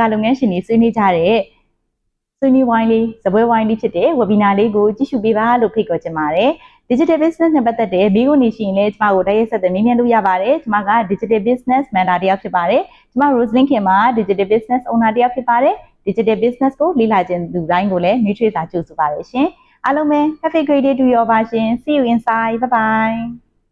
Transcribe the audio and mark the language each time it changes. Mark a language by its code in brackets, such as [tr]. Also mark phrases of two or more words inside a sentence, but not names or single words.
[my] လုပ်ငန်းရှင်တွေဆွေးနွေးကြတဲ့ဆွေးနွေးဝိုင်းလေးစပွဲဝိုင်းလေးဖြစ်တဲ့ webinar လေးကိုကြည့်ရှုပေးပါလို့ဖိတ်ခေါ်ချင်ပါတယ် [en] digital business [my] နဲ့ပတ်သက်တဲ့ဘေးကနေရှိရင်လည်းကျမကိုတိုက်ရိုက်ဆက်သွယ်မေးမြန်းလို့ရပါတယ်ကျမက [en] digital business mentor [my] တယောက်ဖြစ်ပါတယ်ကျမ Roselinkin မှာ [en] digital business owner [my] တယောက်ဖြစ်ပါတယ် [en] digital business [my] ကိုလေ့လာခြင်းသူတိုင်းကိုလည်းနှွေးထွေးစွာကြိုဆိုပါရရှင်အားလုံးပဲ [en] have a great day to you all [my] ပါရှင် [en] see you inside bye bye